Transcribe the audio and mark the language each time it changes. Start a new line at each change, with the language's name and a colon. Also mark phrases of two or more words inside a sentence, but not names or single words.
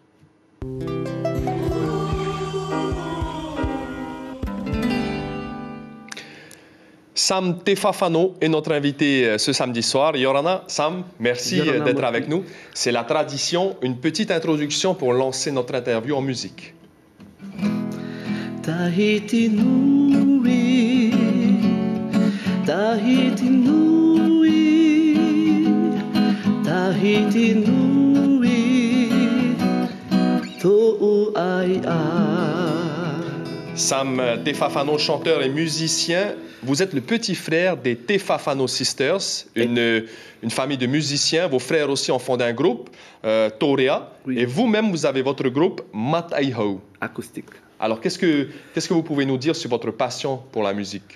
French: Sam Tefafano est notre invité ce samedi soir. Yorana, Sam, merci d'être avec nous. C'est la tradition, une petite introduction pour lancer notre interview en musique.
Tahitian: Tahiti nui, Tahiti nui, Tahiti nui, to'u ai a.
French: Sam Tefafano, chanteur et musicien, vous êtes le petit frère des Tefafano Sisters, une famille de musiciens. Vos frères aussi ont fondé un groupe, Torea, et vous-même, vous avez votre groupe Mataiho. Acoustique. Alors, qu'est-ce que vous pouvez nous dire sur votre passion pour la musique?